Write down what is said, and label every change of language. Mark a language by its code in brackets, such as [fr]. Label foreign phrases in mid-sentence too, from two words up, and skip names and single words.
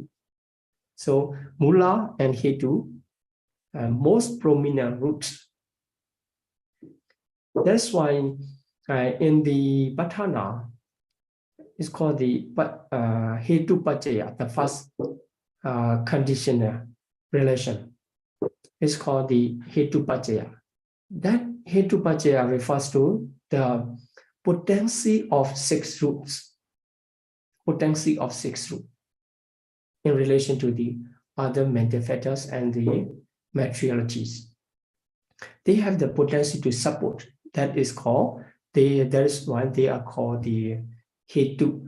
[en] So mula and hetu, most prominent roots. That's why in the Patana, it's called the [pi] hetu pacaya, [en] the first conditional relation. It's called the [pi] hetu pacaya. [en] That [pi] hetu pacaya [en] refers to the potency of six roots. Potency of six roots in relation to the other mental factors and the materialities. They have the potency to support. That is called, that is why they are called the hetu.